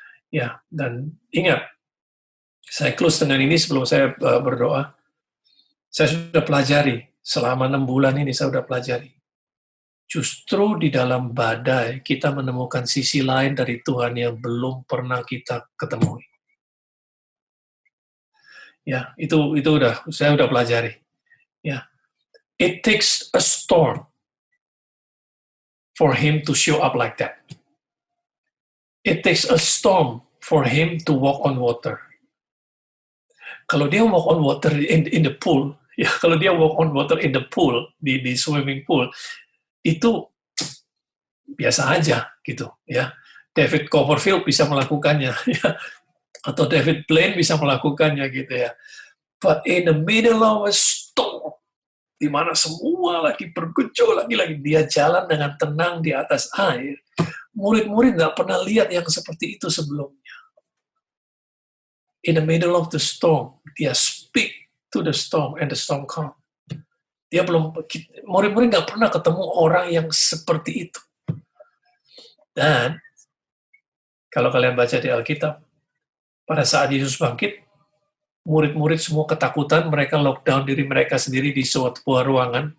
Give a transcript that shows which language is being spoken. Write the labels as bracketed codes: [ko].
[id] Ya, dan ingat, saya close dengan ini sebelum saya berdoa. Saya sudah pelajari selama 6 bulan ini, saya sudah pelajari. Justru di dalam badai kita menemukan sisi lain dari Tuhan yang belum pernah kita ketemui. Ya, itu saya udah pelajari. [en] Ya, it takes a storm for him to show up like that. It takes a storm for him to walk on water. [id] Kalau dia [en] walk on water in the pool, [id] ya kalau dia [en] walk on water in the pool, di swimming pool, [id] itu biasa aja gitu ya. David Copperfield bisa melakukannya ya. Atau David Blaine bisa melakukannya gitu ya. [en] But in the middle of a storm, [id] di mana semua lagi bergejolak lagi dia jalan dengan tenang di atas air. Murid-murid nggak pernah lihat yang seperti itu sebelumnya. [en] In the middle of the storm, [id] dia [en] speak to the storm and the storm calm. [id] Murid-murid nggak pernah ketemu orang yang seperti itu. Dan kalau kalian baca di Alkitab, pada saat Yesus bangkit, murid-murid semua ketakutan, mereka lockdown diri mereka sendiri di sebuah ruangan.